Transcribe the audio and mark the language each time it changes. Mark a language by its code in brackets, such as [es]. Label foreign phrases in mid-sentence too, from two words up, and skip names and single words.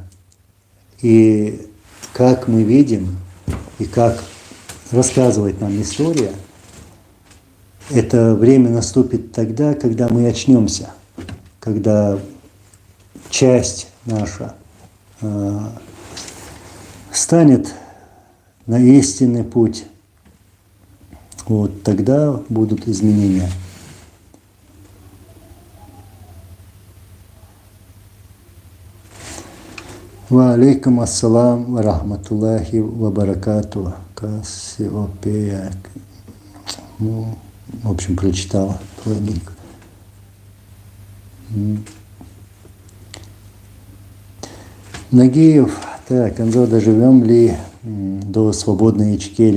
[ru] И как мы видим, и как рассказывает нам история, это время наступит тогда, когда мы очнемся, когда часть наша станет на истинный путь, вот тогда будут изменения. [ar] وعليكم السلام ورحمة الله وبركاته. [ru] Кассиопея. Ну, в общем, прочитала твой ник. Нагиев, так, Анзо, доживем ли до свободной Ичкерии?